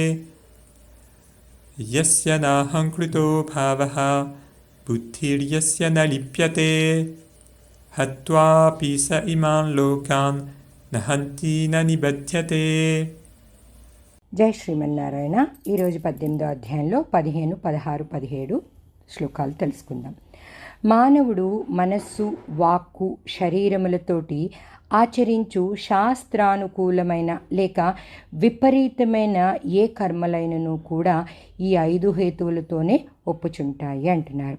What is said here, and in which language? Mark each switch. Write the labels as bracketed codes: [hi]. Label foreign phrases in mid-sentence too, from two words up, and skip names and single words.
[sa] यस्य नाहङ्कृतो भावः बुद्धिर्यस्य न लिप्यते हत्वापि स इमान् लोकान् न हन्ति न निबध्यते. [te] జై శ్రీమన్నారాయణ. ఈరోజు 18వ అధ్యాయంలో 15, 16, 17 శ్లోకాలు తెలుసుకుందాం. మానవుడు మనస్సు, వాక్కు, శరీరములతోటి ఆచరించు శాస్త్రానుకూలమైన లేక విపరీతమైన ఏ కర్మలైనను కూడా ఈ 5 హేతువులతోనే ఒప్పుచుంటాయి అంటున్నారు.